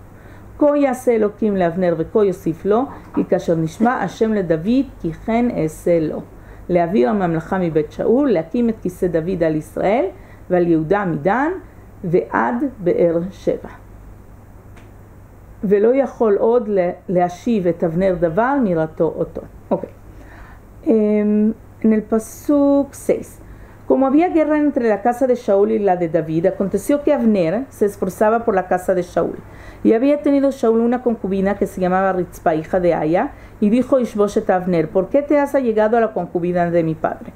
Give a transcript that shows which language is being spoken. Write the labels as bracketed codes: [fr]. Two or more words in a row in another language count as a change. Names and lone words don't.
[he] כה יעשה אלוקים לאבנר וכה יוסיף לו, כי כאשר נשמע השם לדוד, כי כן אעשה לו. להעביר הממלכה מבית שאול, להקים את כיסא דוד על ישראל, ועל יהודה מדן, ועד באר שבע. ולא יכול עוד להשיב את אבנר דבר מראתו אותו. אוקיי. [es] En el pasuk 6. Como había guerra entre la casa de Shaul y la de David, aconteció que Abner se esforzaba por la casa de Shaul. Y había tenido Shaul una concubina que se llamaba Ritzpa, hija de Aya, y dijo Ishboshet a Abner, ¿por qué te has allegado a la concubina de mi padre?